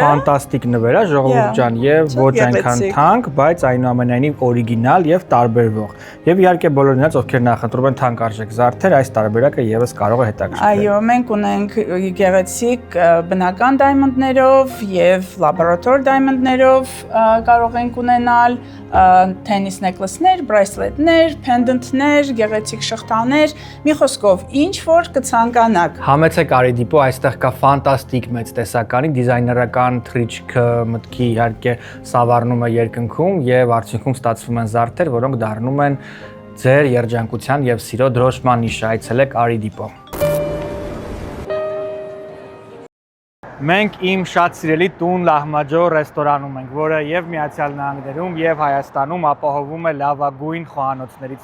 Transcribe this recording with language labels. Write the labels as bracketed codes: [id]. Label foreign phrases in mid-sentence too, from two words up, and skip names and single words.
[hy] սա ֆանտաստիկ նվեր է ժողովուրդ ջան եւ ոչ այնքան թանկ բայց այնուամենայնիվ օրիգինալ եւ տարբերվող եւ իհարկե բոլոր նրանց ովքեր նախընտրում են թանկարժեք զարդեր այս տարբերակը եւս կարող է Այո, մենք ունենք գեղեցիկ բնական դայմոնդներով եւ լաբորատոր դայմոնդներով կարող ենք ունենալ [en] tennis necklace- [hy] ներ, bracelet-ներ, pendant-ներ, գեղեցիկ շղթաներ, մի խոսքով ինչ որ կցանկանաք։ Համեցեք Արիդիպո, այստեղ կա ֆանտաստիկ մեծ տեսականի դիզայներական թրիչքը, մտքի իհարկե սավառնում է երկնքում եւ արդյունքում ստացվում են զարդեր, որոնք դառնում են ձեր երջանկության եւ սիրո դրոշման նիշ։ Այցելեք Արիդիպո։ Մենք իմ շատ սիրելի տուն Լահմաջո ռեստորանում ենք, որը եւ Միացյալ Նահանգներում եւ Հայաստանում ապահովում է լավագույն խոհանոցներից